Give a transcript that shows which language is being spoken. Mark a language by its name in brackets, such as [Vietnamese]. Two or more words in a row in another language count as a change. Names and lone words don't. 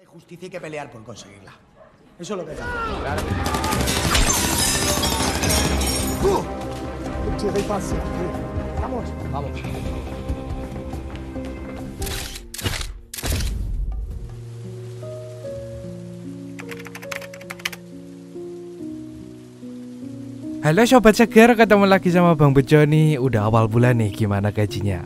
[Spanish] justicia hay que pelear por conseguirla. Eso es lo que hay que hacer. Claro que sí. Cierra y pase. Vamos. Vamos. [Indonesian] Halo Sobat Seger, ketemu lagi sama Bang Bejo nih. Udah awal bulan nih, gimana gajinya?